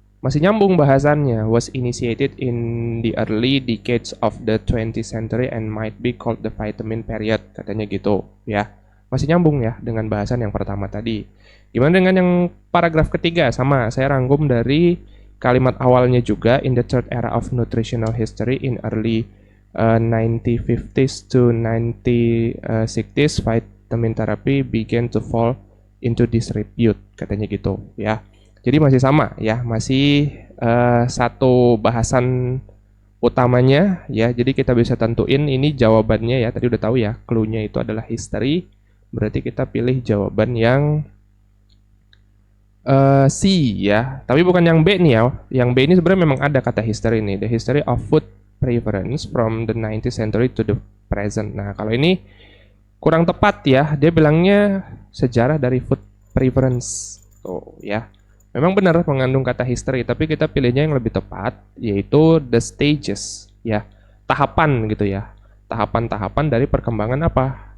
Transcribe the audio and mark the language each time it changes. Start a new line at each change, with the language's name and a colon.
Indonesian: Masih nyambung bahasannya,
English: was initiated in the early decades of the 20th century and might be called the vitamin period,
Indonesian: katanya gitu ya. Masih nyambung ya dengan bahasan yang pertama tadi. Gimana dengan yang paragraf ketiga? Sama, saya rangkum dari kalimat awalnya juga,
English: in the third era of nutritional history in early 1950s to 1960s, vitamin therapy began to fall into disrepute,
Indonesian: katanya gitu ya. Jadi masih sama ya, masih satu bahasan utamanya ya. Jadi kita bisa tentuin ini jawabannya ya. Tadi udah tahu ya, clue-nya itu adalah history. Berarti kita pilih jawaban yang C ya. Tapi bukan yang B nih ya. Yang B ini sebenarnya memang ada kata history nih.
English: The history of food preference from the 19th century to the present.
Indonesian: Nah, kalau ini kurang tepat ya. Dia bilangnya sejarah dari food preference. Tuh ya. Memang benar mengandung kata history, tapi kita pilihnya yang lebih tepat, yaitu the stages ya. Tahapan gitu ya. Tahapan-tahapan dari perkembangan apa?